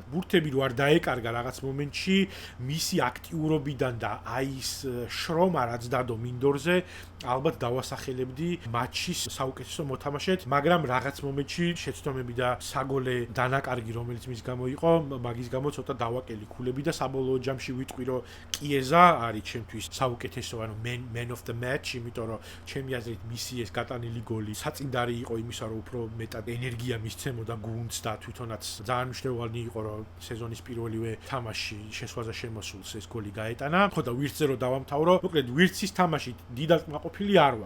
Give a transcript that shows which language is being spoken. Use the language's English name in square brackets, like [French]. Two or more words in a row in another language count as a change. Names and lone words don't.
[Georgian] ბურთები რო არ დაეკარგა რაღაც მომენტში, მისი აქტიურობიდან და აი ეს შრომა რაც დადო მინდორზე, ალბათ დავასახელებდი მატჩის საუკეთესო მოთამაშედ, მაგრამ რაღაც მომენტში შეცდომები და საგოლე დანაკარგი რომელიც მის გამო იყო, მაგის გამო ცოტა დავაკელი ქულები და საბოლოო ჯამში ვიტყვი რომ კიეზა არის ჩემთვის საუკეთესო, ანუ [English] man of the match, [Georgian] იმიტომ რომ ჩემი აზრით მისი ეს გატანილი გოლი საწინდარი იყო იმისა, რომ უფრო მეტად ენერგია მისცემოდა გუნდს და თვითონაც ძალიან მნიშვნელოვანი იყო, რომ სეზონის პირველივე თამაში შესვლაზე შემოსულს ეს გოლი გაეტანა. ხო და ვირთზე რო დავამთავრო, მოკლედ ვირთის თამაში დიდად კმაყოფილი არ ვარ.